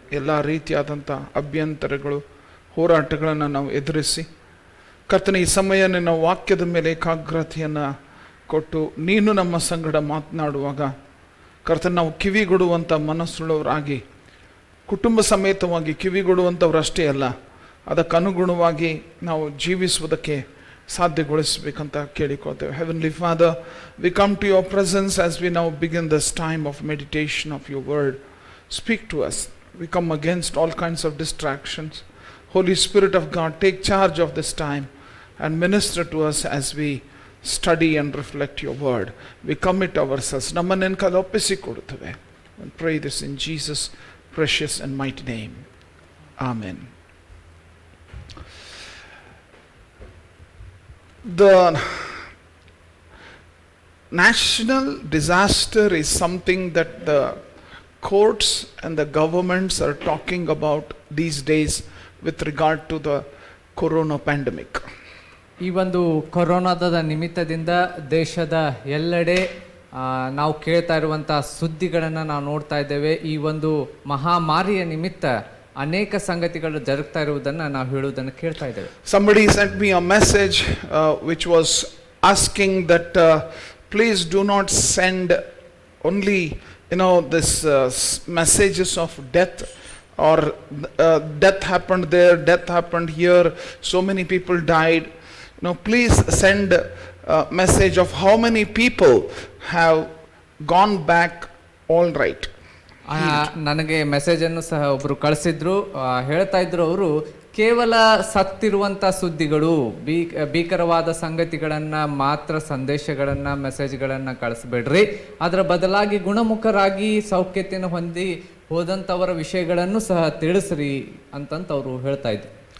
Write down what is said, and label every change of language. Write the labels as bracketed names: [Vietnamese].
[Kannada] ಎಲ್ಲ ರೀತಿಯಾದಂಥ ಅಭ್ಯಂತರಗಳು, ಹೋರಾಟಗಳನ್ನು ನಾವು ಎದುರಿಸಿ ಕರ್ತನೆ, ಈ ಸಮಯ ನಿನ್ನ ವಾಕ್ಯದ ಮೇಲೆ ಏಕಾಗ್ರತೆಯನ್ನು ಕೊಟ್ಟು ನೀನು ನಮ್ಮ ಸಂಗಡ ಮಾತನಾಡುವಾಗ ಕರ್ತನೆ, ನಾವು ಕಿವಿಗೊಡುವಂಥ ಮನಸ್ಸುಳ್ಳವರಾಗಿ, ಕುಟುಂಬ ಸಮೇತವಾಗಿ ಕಿವಿಗೊಡುವಂಥವ್ರಷ್ಟೇ ಅಲ್ಲ, ಅದಕ್ಕನುಗುಣವಾಗಿ ನಾವು ಜೀವಿಸುವುದಕ್ಕೆ ಸಾಧ್ಯಗೊಳಿಸಬೇಕಂತ ಕೇಳಿಕೊಳ್ತೇವೆ. [English] Heavenly Father, we come to your presence as we now begin this time of meditation of your word. Speak to us. We come against all kinds of distractions. Holy Spirit of God, take charge of this time and minister to us as we study and reflect your word. We commit ourselves. [Kannada] Namanen kalopisi koduttave. [English] And pray this in Jesus' precious and mighty name. Amen. The national disaster is something that the courts and the governments are talking about these days with regard to the corona pandemic. [Kannada] ಈ ಒಂದು ಕೊರೋನಾದ ನಿಮಿತ್ತದಿಂದ ದೇಶದ ಎಲ್ಲೆಡೆ ನಾವು ಕೇಳ್ತಾ ಇರುವಂಥ ಸುದ್ದಿಗಳನ್ನು ನಾವು ನೋಡ್ತಾ ಇದ್ದೇವೆ. ಈ ಒಂದು ಮಹಾಮಾರಿಯ ನಿಮಿತ್ತ ಅನೇಕ ಸಂಗತಿಗಳು ಜರುಗ್ತಾ ಇರುವುದನ್ನು ನಾವು ಹೇಳುವುದನ್ನು ಕೇಳ್ತಾ ಇದ್ದೇವೆ. [English] Somebody sent me a message which was asking that please do not send only this messages of death or death happened there, death happened here, so many people died. Please send a message of how many people have gone back all right. [Kannada] ನನಗೆ ಮೆಸೇಜನ್ನು ಸಹ ಒಬ್ಬರು ಕಳಿಸಿದ್ರು. ಹೇಳ್ತಾ ಇದ್ರು ಅವರು, ಕೇವಲ ಸತ್ತಿರುವಂಥ ಸುದ್ದಿಗಳು, ಭೀಕರವಾದ ಸಂಗತಿಗಳನ್ನು ಮಾತ್ರ ಸಂದೇಶಗಳನ್ನು ಮೆಸೇಜ್ಗಳನ್ನು ಕಳಿಸ್ಬೇಡ್ರಿ, ಅದರ ಬದಲಾಗಿ ಗುಣಮುಖರಾಗಿ ಸೌಖ್ಯತೆಯನ್ನು ಹೊಂದಿ ಹೋದಂಥವರ ವಿಷಯಗಳನ್ನು ಸಹ ತಿಳಿಸ್ರಿ ಅಂತಂತ ಅವರು ಹೇಳ್ತಾ ಇದ್ರು.